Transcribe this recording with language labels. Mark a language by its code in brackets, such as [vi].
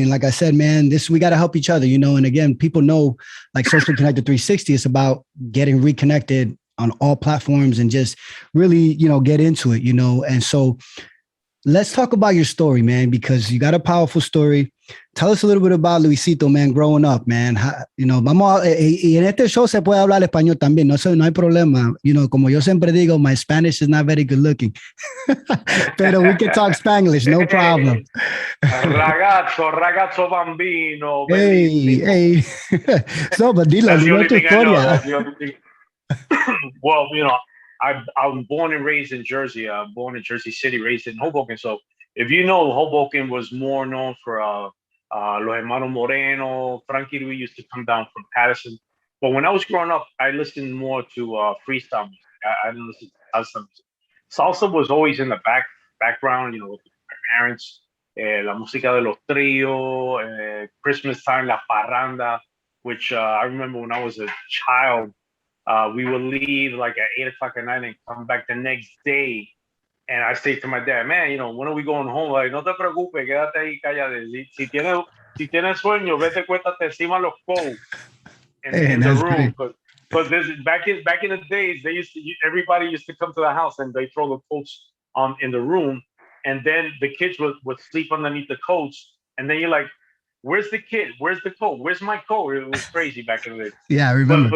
[en] And like I said, man, we got to help each other, you know. And again, people know like Social Connected 360 is about getting reconnected on all platforms and just really, you know, get into it, you know. And so let's talk about your story, man, because you got a powerful story. Tell us a little bit about Luisito, man, growing up, man. You know, [es] y en este show se puede hablar español también, no hay problema. [en] You know, [es] como yo siempre digo, [en] my Spanish is not very good looking. [es] Pero [en] we can talk Spanglish, no problem. [it] Ragazzo bambino. [es] Hey. [en] So, but [es] dilo tu historia. [en] Well, you know, I'm born and raised in Jersey. I'm born in Jersey City, raised in Hoboken. So if you know, Hoboken was more known for Los Hermanos Moreno. Frankie Luis used to come down from Patterson. But when I was growing up, I listened more to freestyle music. I didn't listen to salsa music. Salsa was always in the background, you know, with my parents. [es] La música de los tríos, [en] Christmas time, [es] la parranda, [en] which I remember when I was a child, we would leave like at 8:00 at night and come back the next day. And I say to my dad, "Man, you know, when are we going home?" Like, [es] "No te preocupes, quédate ahí callado. Si tienes sueño, vete, cuéntate encima los codos." [en] in the that's room great. because back in the days everybody used to come to the house and they throw the coats on in the room, and then the kids would sleep underneath the coats, and then you're like, where's the kid? Where's the coat? Where's my coat? It was crazy back in the day. Yeah, I remember.